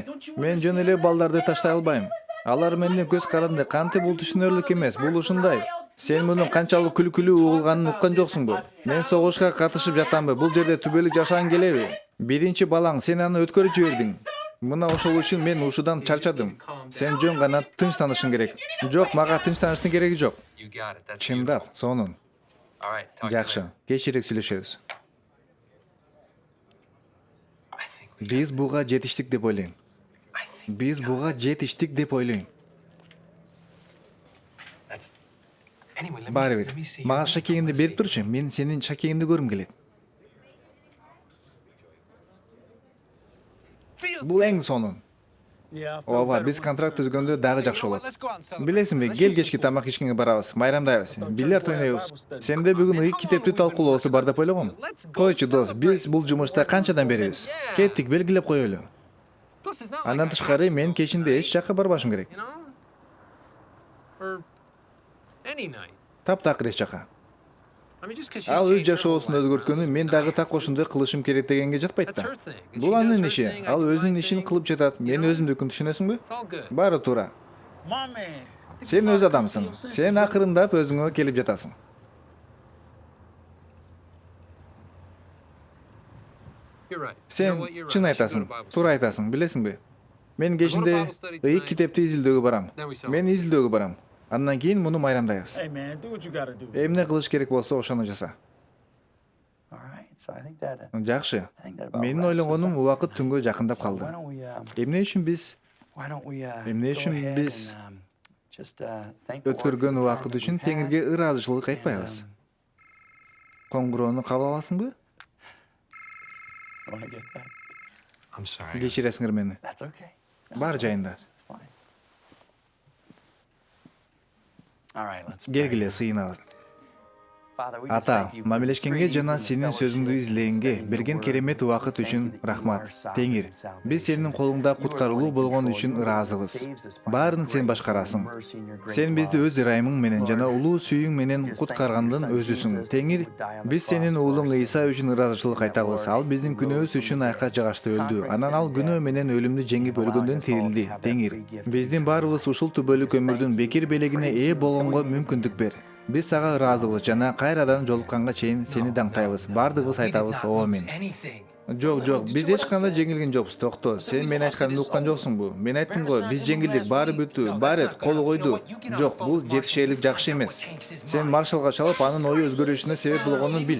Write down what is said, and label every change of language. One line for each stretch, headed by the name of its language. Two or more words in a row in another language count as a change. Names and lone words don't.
Kyrgyz: Мен жөн эле балдарды таштай албайм. Алар менден көз каранды, кантип бул түшүнөрлүк эмес, бул ушундай. Сен мунун канчалык күлкүлүү угулганын уккан жоксуңбу? Мен согушка катышып жатамбы? Бул жерде түбөлүк жашаган келеби? Биринчи балаң, сен аны өткөрүп жибердиң. Мына ошол үчүн мен ушудан чарчадым. Сен жөн гана тынчтанышың керек. Жок, мага тынчтаныштын кереги жок.
English: You got it. That's
Kyrgyz: Чындап, сонун.
English: beautiful. All right, talk to you
Kyrgyz: Жакшы,
English: later.
Kyrgyz: кечирээк сүйлөшөбүз.
English: I think we-
Kyrgyz: Биз буга жетиштик деп ойлойм.
English: I think
Kyrgyz: Биз буга жетиштик деп ойлойм.
English: that's. Anyway,
Kyrgyz: Баары
English: let
Kyrgyz: бир.
English: me see.
Kyrgyz: Мага
English: your-
Kyrgyz: шакегиңди
English: let's
Kyrgyz: берип
English: see.
Kyrgyz: турчу. Мен сенин шакегиңди көргүм келет. Бул эң сонун.
English: Yeah, I felt
Kyrgyz: Ооба,
English: better
Kyrgyz: биз
English: when
Kyrgyz: контракт
English: you said
Kyrgyz: түзгөндө дагы
English: You
Kyrgyz: жакшы
English: know what?
Kyrgyz: болот.
English: Let's go out and celebrate.
Kyrgyz: Билесиңби,
English: Let's
Kyrgyz: кел
English: do
Kyrgyz: кечки
English: some-
Kyrgyz: тамак ичкенге барабыз, майрамдайбыз, бильярд ойнойбуз. Сенде бүгүн ый китепти талкуулоосу бар деп ойлогом. Койчу дос, биз бул жумушта канчадан беребиз? Кеттик, белгилеп коелу.
English: Plus, it's not like
Kyrgyz: Андан
English: I
Kyrgyz: тышкары
English: have to
Kyrgyz: мен
English: go
Kyrgyz: кечинде
English: tonight,
Kyrgyz: эч жакка барбашым керек.
English: you know? Or any night.
Kyrgyz: Таптакыр эч жака.
English: I mean, just 'cause she's
Kyrgyz: Ал өз
English: changed her whole
Kyrgyz: жашоосун
English: life
Kyrgyz: өзгөрткөнү
English: now
Kyrgyz: мен
English: doesn't
Kyrgyz: дагы
English: mean
Kyrgyz: так ошондой кылышым керек дегенге жатпайт
English: That's
Kyrgyz: да.
English: her thing. And
Kyrgyz: Бул
English: she
Kyrgyz: анын
English: does her
Kyrgyz: иши.
English: thing, I
Kyrgyz: Ал
English: do my
Kyrgyz: өзүнүн ишин
English: thing.
Kyrgyz: кылып жатат. Мен
English: You know?
Kyrgyz: өзүмдүкүн түшүнөсүңбү?
English: It's all good.
Kyrgyz: Баары туура.
English: My man.
Kyrgyz: Сен өз адамсың. Сен акырындап өзүңө келип жатасың.
English: You're right. You know
Kyrgyz: Сен
English: what? You're right.
Kyrgyz: чын
English: I should go
Kyrgyz: айтасың,
English: to Bible
Kyrgyz: туура
English: study.
Kyrgyz: айтасың, билесиңби? Мен кечинде ый китепти изилдөөгө барам. Мен изилдөөгө барам. Андан кийин муну майрамдайбыз.
English: Hey, man, do what you gotta do.
Kyrgyz: Эмне кылыш керек болсо ошону жаса.
English: All right. So I think that.
Kyrgyz: Жакшы.
English: I think that about
Kyrgyz: Менин
English: wraps us
Kyrgyz: ойлогонум
English: up.
Kyrgyz: убакыт түнгө жакындап
English: So why
Kyrgyz: калды.
English: don't we?
Kyrgyz: Эмне үчүн биз
English: Why don't we?
Kyrgyz: Эмне
English: Go
Kyrgyz: үчүн
English: ahead
Kyrgyz: биз
English: and, just thank the Lord for
Kyrgyz: өткөргөн
English: the
Kyrgyz: убакыт
English: time that
Kyrgyz: үчүн
English: we've had.
Kyrgyz: Теңирге ыраазычылык айтпайбыз? Коңгуроону кабыл аласыңбы?
English: Wanna get that? I'm sorry.
Kyrgyz: Кечиресиңер мени.
English: That's okay.
Kyrgyz: Бар жайында.
English: It's fine. All right, let's pray.
Kyrgyz: Келгиле сыйыналат.
English: Father, we just
Kyrgyz: Ата,
English: thank you for
Kyrgyz: мамилешкенге
English: this great
Kyrgyz: жана
English: evening of
Kyrgyz: сенин сөзүңдү
English: fellowship and
Kyrgyz: излегенге
English: studying
Kyrgyz: берген
English: your
Kyrgyz: керемет
English: word.
Kyrgyz: убакыт
English: We
Kyrgyz: үчүн
English: thank you that you
Kyrgyz: рахмат.
English: are sovereign
Kyrgyz: Теңир,
English: and salvation.
Kyrgyz: биз сенин колуңда
English: You are the one
Kyrgyz: куткарылуу
English: in
Kyrgyz: болгон
English: control.
Kyrgyz: үчүн
English: You are the one that
Kyrgyz: ыраазыбыз.
English: saves us by
Kyrgyz: Баарын
English: your
Kyrgyz: сен
English: grace and
Kyrgyz: башкарасың.
English: your mercy and your great
Kyrgyz: Сен бизди
English: love.
Kyrgyz: өз ырайымың менен жана
English: Lord,
Kyrgyz: улуу сүйүүң менен
English: just thank you for
Kyrgyz: куткаргандын
English: your son
Kyrgyz: өзүсүң. Jesus Теңир,
English: who would die on the
Kyrgyz: биз сенин
English: cross for
Kyrgyz: уулуң
English: our
Kyrgyz: Ыйса
English: sins.
Kyrgyz: үчүн ыраазычылык
English: And that,
Kyrgyz: айтабыз.
English: Lord,
Kyrgyz: Ал биздин
English: you
Kyrgyz: күнөөбүз
English: rose from
Kyrgyz: үчүн
English: the
Kyrgyz: айка
English: dead,
Kyrgyz: жагачта өлдү.
English: conquering
Kyrgyz: Анан
English: sin
Kyrgyz: ал
English: and
Kyrgyz: күнөө
English: death,
Kyrgyz: менен өлүмдү жеңип
English: and allowing
Kyrgyz: өлгөндөн
English: us all to
Kyrgyz: тирилди.
English: have that
Kyrgyz: Теңир,
English: free gift of
Kyrgyz: биздин
English: eternal
Kyrgyz: баарыбыз
English: life.
Kyrgyz: ушул түбөлүк
English: Just thank
Kyrgyz: өмүрдүн
English: you.
Kyrgyz: бекер белегине
English: Praise
Kyrgyz: ээ
English: you until
Kyrgyz: болгонго
English: we meet
Kyrgyz: мүмкүндүк
English: again.
Kyrgyz: бер. Биз сага ыраазыбыз жана кайрадан жолукканга чейин сени даңктайбыз. Бардыгыбыз айтабыз оомен. Жок, жок, биз эч кандай жеңилген жокпуз. Токто, сен мен айтканымды уккан жоксуңбу? Мен айттым го, биз жеңилдик, баары бүттү, баары кол койду. Жок, бул жетишерлик жакшы эмес. Сен маршалга чалып, анын ою өзгөрүшүнө себеп болгонун бил.